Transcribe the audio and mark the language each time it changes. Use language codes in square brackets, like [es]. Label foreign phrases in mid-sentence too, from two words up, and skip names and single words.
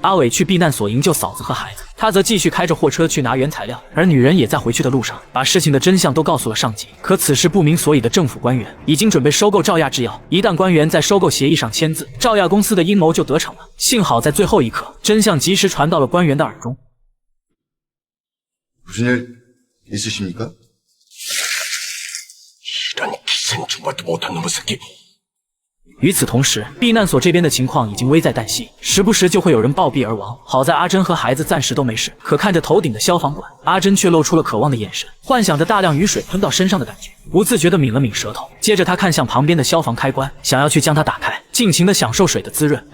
[zh] 阿伟去避难所营救嫂子和孩子，他则继续开着货车去拿原材料，而女人也在回去的路上，把事情的真相都告诉了上级。可此时不明所以的政府官员已经准备收购赵亚制药，一旦官员在收购协议上签字，赵亚公司的阴谋就得逞了。幸好在最后一刻，真相及時传到了官员的耳中。 [ko] 무슨 일 있으십니까? 이런 기생충과도 못한 놈의 새끼. [zh] 与此同时，避难所这边的情况已经危在旦夕，时不时就会有人暴毙而亡。好在阿珍和孩子暂时都没事，可看着头顶的消防管，阿珍却露出了渴望的眼神，幻想着大量雨水喷到身上的感觉，不自觉地抿了抿舌头。接着他看向旁边的消防开关，想要去将它打开，尽情地享受水的滋润。